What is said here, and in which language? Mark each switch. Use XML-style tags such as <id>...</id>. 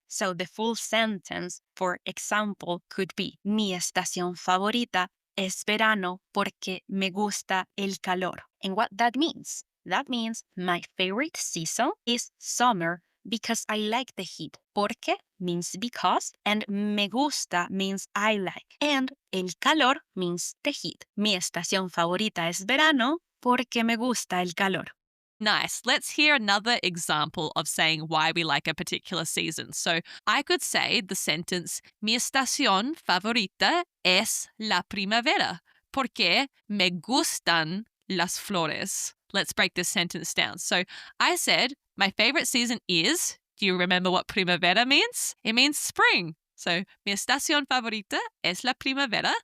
<en>So the full sentence, for example, could be,</en> <es>mi estación favorita es verano porque me gusta el calor.</es> <en>And what that means? That means my favorite season is summer because I like the heat. Porque means because, and</en> <es>me gusta</es> <en>means I like. And</en> <es>el calor</es> <en>means the heat.</en> <es>Mi estación favorita es verano porque me gusta el calor.</es> <en>Nice. Let's hear another example of saying why we like a particular season. So I could say the sentence,</en> <es>mi estación favorita es la primavera, porque me gustan las flores.</es> <en>Let's break this sentence down. So I said, my favorite season is, do you remember what primavera means? It means spring.</en> <es>So mi estación favorita es la primavera.</es>